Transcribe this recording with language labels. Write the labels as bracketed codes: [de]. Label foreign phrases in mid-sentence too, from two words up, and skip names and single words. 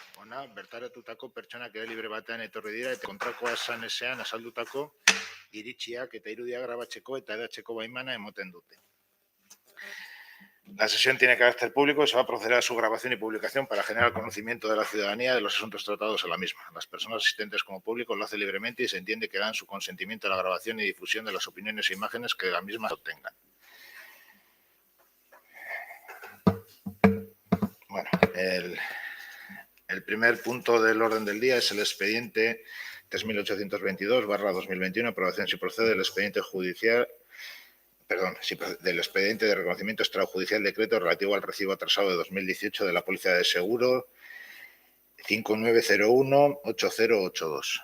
[eu] eguna, bertaratutako pertsonak libre batean etorri dira eta kontrakoa esan ezean azaldutako iritziak eta irudiak grabatzeko eta edatzeko baimana emoten dute. [es] La sesión tiene carácter público y se va a proceder a su grabación y publicación para generar conocimiento de la ciudadanía de los asuntos tratados en la misma. Las personas asistentes como público lo hacen libremente y se entiende que dan su consentimiento a la grabación y difusión de las opiniones e imágenes que de la misma se obtengan. Bueno, el primer punto del orden del día es el expediente 3822/2021, aprobación si procede del expediente judicial, del expediente de reconocimiento extrajudicial decreto relativo al recibo atrasado de 2018 de la Póliza de Seguro 5901-8082.